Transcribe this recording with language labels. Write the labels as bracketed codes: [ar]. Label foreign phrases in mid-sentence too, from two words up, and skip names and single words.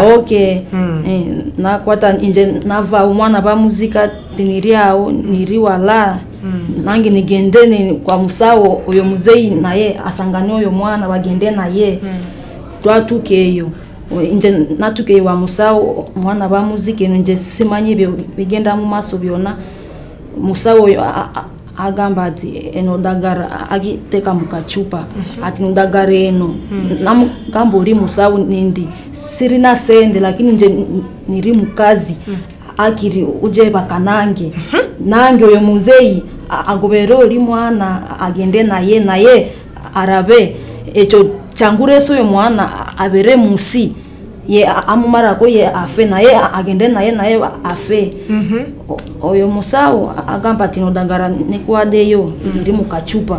[xog] nakwata nje nava umwana bamuzika tiniriawo niriwala nange nigendene kwa musawo oyo muzeyi naye asangane oyo mwana bagende naye twatukeyo nje natukeyo wa musawo mwana bamuzike nje simanyi bigenda mu maso byona musawo agamba ati eno dagara agiteka mukachupa ati ndagara eno namugamba uli musawu nindi sirina sende lakini nje niri mukazi akiri uje bakanange nange oyo muzeyi agobero oli mwana agende naye arabe echo changureso yo mwana abere musi ye amumara ko ye afe naye agende naye afe oyo musawo agamba tino dagara nekwadeyo iri mukachupa